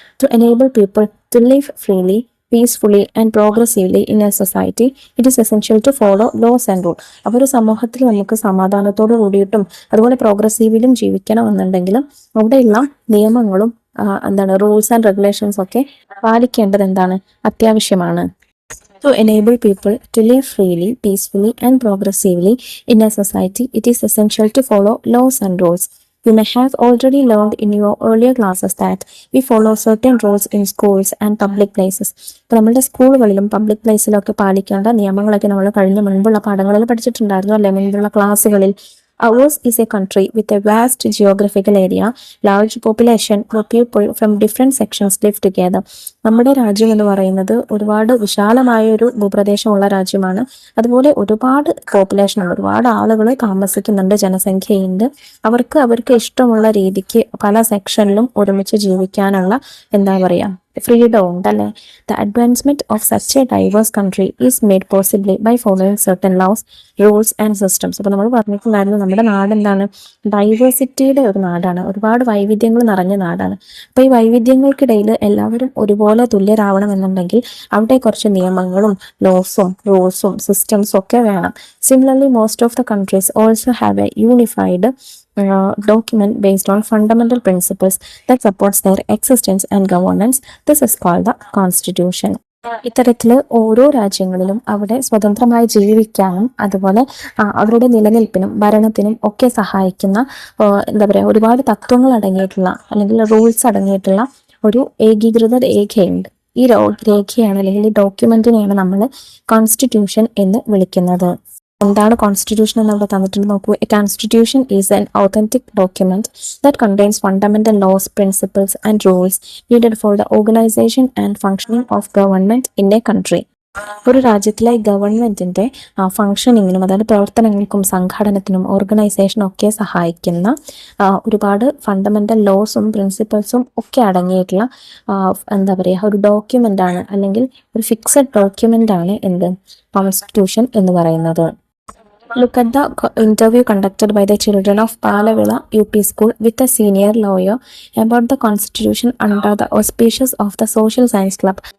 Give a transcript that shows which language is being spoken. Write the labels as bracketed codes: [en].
[en] To enable people to live freely, peacefully and progressively in a society, it is essential to follow laws and rule. [ml] അപ്പോൾ ഒരു സമൂഹത്തിൽ നമുക്ക് സമാധാനത്തോടു കൂടിയിട്ടും അതുപോലെ പ്രോഗ്രസീവിലും ജീവിക്കണമെന്നുണ്ടെങ്കിലും അവിടെയുള്ള നിയമങ്ങളും റൂൾസ് ആൻഡ് റെഗുലേഷൻസ് ഒക്കെ പാലിക്കേണ്ടത് അത്യാവശ്യമാണ്. [en] To enable people to live freely, peacefully and progressively in a society, it is essential to follow laws and rules. You may have already learned in your earlier classes that we follow certain rules in schools and public places. [ml] ഇപ്പോൾ നമ്മുടെ സ്കൂളുകളിലും public പ്ലേസിലൊക്കെ പാലിക്കേണ്ട നിയമങ്ങളൊക്കെ നമ്മൾ കഴിഞ്ഞ മുൻപുള്ള പാഠങ്ങളിൽ പഠിച്ചിട്ടുണ്ടായിരുന്നു അല്ലെ, മുൻപുള്ള ക്ലാസ്സുകളിൽ. [en] Ours is a country with a vast geographical area, large population, where people from different sections live together. [ml] നമ്മുടെ രാജ്യം എന്ന് പറയുന്നത് ഒരുപാട് വിശാലമായ ഒരു ഭൂപ്രദേശമുള്ള രാജ്യമാണ്. അതുപോലെ ഒരുപാട് പോപ്പുലേഷൻ ഉണ്ട്, ഒരുപാട് ആളുകൾ താമസിക്കുന്നുണ്ട്, ജനസംഖ്യയുണ്ട്. അവർക്ക് ഇഷ്ടമുള്ള രീതിക്ക് പല സെക്ഷനിലും ഒരുമിച്ച് ജീവിക്കാനുള്ള ഫ്രീഡം ഉണ്ടല്ലേ. [en] The advancement of such a diverse country is made possibly by following certain laws, rules and systems. [ml] അപ്പോൾ നമ്മൾ പറഞ്ഞിട്ടുണ്ടായിരുന്നു, നമ്മുടെ നാട് ഡൈവേഴ്സിറ്റിയുടെ ഒരു നാടാണ്, ഒരുപാട് വൈവിധ്യങ്ങൾ നിറഞ്ഞ നാടാണ്. അപ്പോൾ ഈ വൈവിധ്യങ്ങൾക്കിടയിൽ എല്ലാവരും ഒരുപോലെ തുല്യരാവണമെന്നുണ്ടെങ്കിൽ അവിടെ കുറച്ച് നിയമങ്ങളും ലോസും റൂൾസും സിസ്റ്റംസും ഒക്കെ വേണം. [en] Similarly most of the countries also have a unified document based on fundamental principles that supports their existence and governance. This is called the constitution. [ml] ഇത്തരത്തിൽ ഓരോ രാജ്യങ്ങളിലും അവിടെ സ്വതന്ത്രമായി ജീവിക്കാനും അതുപോലെ അവരുടെ നിലനിൽപ്പിനും ഭരണത്തിനും ഒക്കെ സഹായിക്കുന്ന ഒരുപാട് തത്വങ്ങൾ അടങ്ങിയിട്ടുള്ള അല്ലെങ്കിൽ റൂൾസ് അടങ്ങിയിട്ടുള്ള ഒരു ഏകീകൃത രേഖയുണ്ട്. ഈ രേഖയാണ് അല്ലെങ്കിൽ ഈ ഡോക്യുമെന്റിനെയാണ് നമ്മൾ കോൺസ്റ്റിറ്റ്യൂഷൻ എന്ന് വിളിക്കുന്നത്. എന്താണ് കോൺസ്റ്റിറ്റ്യൂഷൻ എന്ന് അവിടെ തന്നിട്ടുണ്ട് നോക്കൂ. [en] A constitution is an authentic document that contains fundamental laws, principles and rules needed for the organisation and functioning of government in a country. [ml] ഒരു രാജ്യത്തിലെ ഗവൺമെന്റിന്റെ ഫങ്ഷനിങ്ങിനും അതായത് പ്രവർത്തനങ്ങൾക്കും സംഘടനത്തിനും ഓർഗനൈസേഷനും ഒക്കെ സഹായിക്കുന്ന ഒരുപാട് ഫണ്ടമെന്റൽ ലോസും പ്രിൻസിപ്പിൾസും ഒക്കെ അടങ്ങിയിട്ടുള്ള ഒരു ഡോക്യുമെന്റ് ആണ്, അല്ലെങ്കിൽ ഒരു ഫിക്സഡ് ഡോക്യുമെന്റ് ആണ് കോൺസ്റ്റിറ്റ്യൂഷൻ എന്ന് പറയുന്നത്. [en] Look at the interview conducted by the children of Palavila UP School with a senior lawyer about the constitution under the auspices of the Social Science Club.